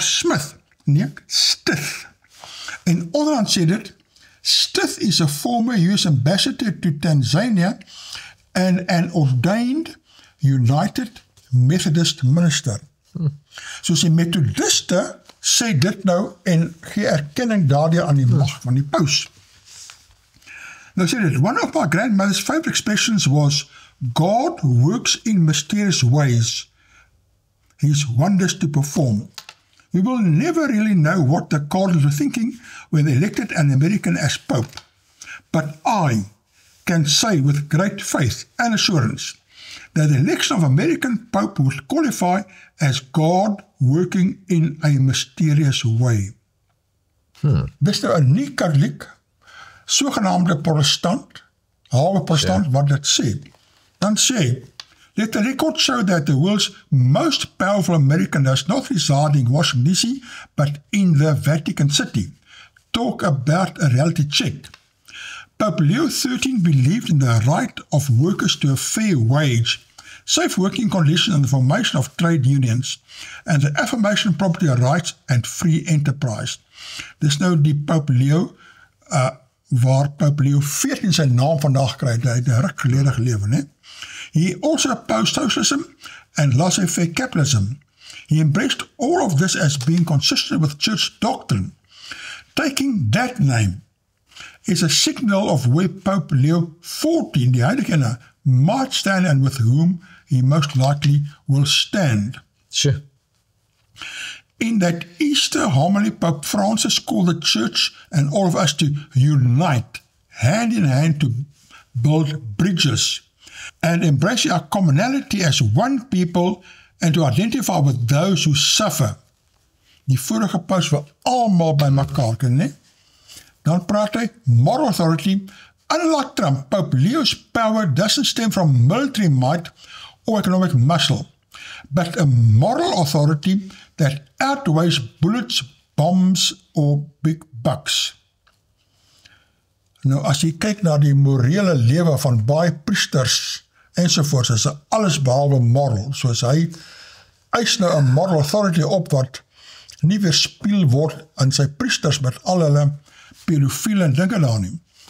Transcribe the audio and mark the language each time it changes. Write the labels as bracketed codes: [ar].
[af] Smith, nee, Stith. En onderaan sê dit, [en] Stith is a former US ambassador to Tanzania and an ordained United Methodist minister. [af] Soos die Methodiste sê dit nou en gee erkenning daardeur aan die mag van die paus. [en] Now said it, one of my grandmother's favorite expressions was, God works in mysterious ways, his wonders to perform. We will never really know what the cardinals were thinking when they elected an American as Pope. But I can say with great faith and assurance that the election of American Pope would qualify as God working in a mysterious way. [af] Dis nou 'n nie-katholiek, sogenaamde protestant, halwe protestant, wat dit sê. Dan sê, [en] let the record show that the world's most powerful American does not reside in Washington DC, but in the Vatican City. Talk about a reality check. Pope Leo XIII believed in the right of workers to a fair wage, safe working conditions and the formation of trade unions, and the affirmation of property rights and free enterprise. [af] Dis nou die Pope Leo, waar Pope Leo XIV sy naam vandag kry, hy het 'n ruk gelede gelewe, né? [en] He also opposed socialism and laissez-faire capitalism. He embraced all of this as being consistent with church doctrine. Taking that name is a signal of where Pope Leo XIV, [af] die heilige, [en] might stand and with whom he most likely will stand. Sure. In that Easter homily, Pope Francis called the church and all of us to unite, hand in hand to build bridges and embrace our commonality as one people and to identify with those who suffer. [af] Die vorige paus wil almal by mekaar ken, né? Dan praat hy, [en] moral authority, unlike Trump, Pope Leo's power doesn't stem from military might or economic muscle, but a moral authority that outweighs bullets, bombs or big bucks. [af] Nou, as jy kyk na die morele lewe van baie priesters ensovoorts, is alles behalwe moral, soos hy eis nou 'n moral authority op wat nie weerspieël word aan sy priesters met al hulle pedofiele dinge daar nie.